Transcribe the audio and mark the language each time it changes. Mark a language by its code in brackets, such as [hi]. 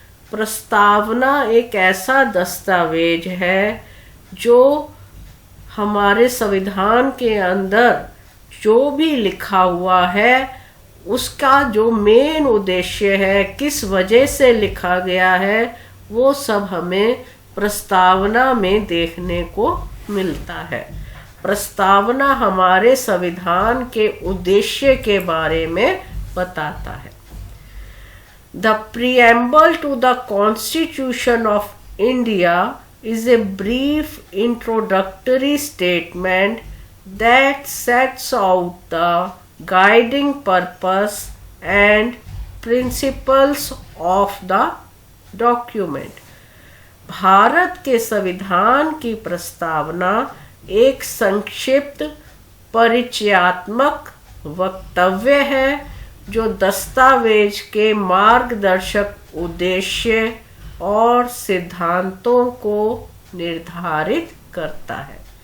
[hi] प्रस्तावना एक ऐसा दस्तावेज है जो हमारे संविधान के अंदर जो भी लिखा हुआ है उसका जो मेन उद्देश्य है, किस वजह से लिखा गया है, वो सब हमें प्रस्तावना में देखने को मिलता है। प्रस्तावना हमारे संविधान के उद्देश्य के बारे में बताता है। [en] The preamble to the constitution of India is a brief introductory statement that sets out the guiding purpose and principles of the document। [hi] Bharat के संविधान की प्रस्तावना एक संक्षिप्त परिचयात्मक वक्तव्य है जो दस्तावेज के मार्गदर्शक उद्देश्य और सिद्धांतों को निर्धारित करता है।